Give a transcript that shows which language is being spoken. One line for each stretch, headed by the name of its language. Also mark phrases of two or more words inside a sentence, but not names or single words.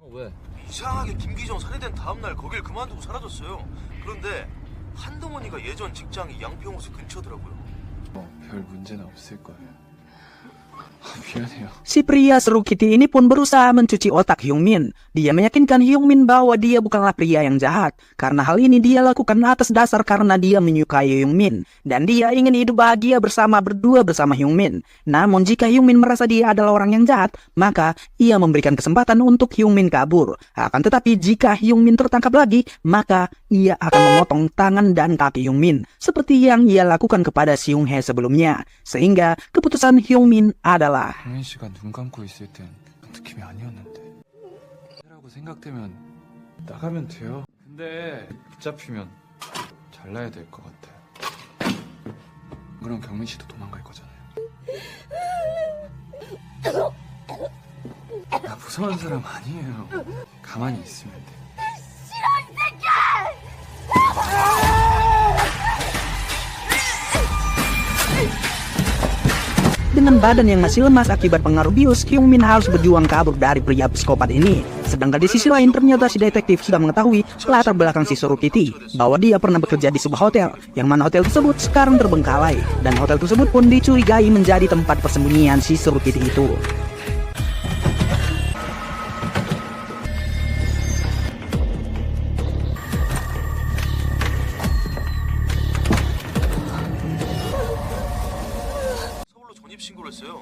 Korean: 이상하게 김기정 살해된 다음날 거길 그만두고 사라졌어요. 그런데 한동원이가 예전 직장이 양평호수 근처더라고요. 별 문제는 없을 거예요. 미안해요.
Indonesian: Si pria seru Kitty ini pun berusaha mencuci otak Hyung Min. Dia meyakinkan Hyung Min bahwa dia bukanlah pria yang jahat. Karena hal ini dia lakukan atas dasar karena dia menyukai Hyung Min. Dan dia ingin hidup bahagia berdua bersama Hyung Min. Namun jika Hyung Min merasa dia adalah orang yang jahat, maka ia memberikan kesempatan untuk Hyung Min kabur. Akan tetapi jika Hyung Min tertangkap lagi, maka ia akan memotong tangan dan kaki Hyung Min. Seperti yang ia lakukan kepada Seung Hae sebelumnya. Sehingga keputusan Hyung Min adalah
Korean: 정민 씨가 눈 감고 있을 땐 느낌이 아니었는데. 라고 생각되면 나가면 돼요. 근데 붙잡히면 잘라야 될 것 같아요. 그럼 경민 씨도 도망갈 거잖아요. 나 무서운 사람 아니에요. 가만히 있으면 돼. 싫어 이 새끼야!
Indonesian: Dengan badan yang masih lemas akibat pengaruh bius, Hyung Min harus berjuang kabur dari pria psikopat ini. Sedangkan di sisi lain ternyata si detektif sudah mengetahui latar belakang si Seru Kitty, bahwa dia pernah bekerja di sebuah hotel, yang mana hotel tersebut sekarang terbengkalai, dan hotel tersebut pun dicurigai menjadi tempat persembunyian si Seru Kitty itu.
Korean: 신고를 했어요.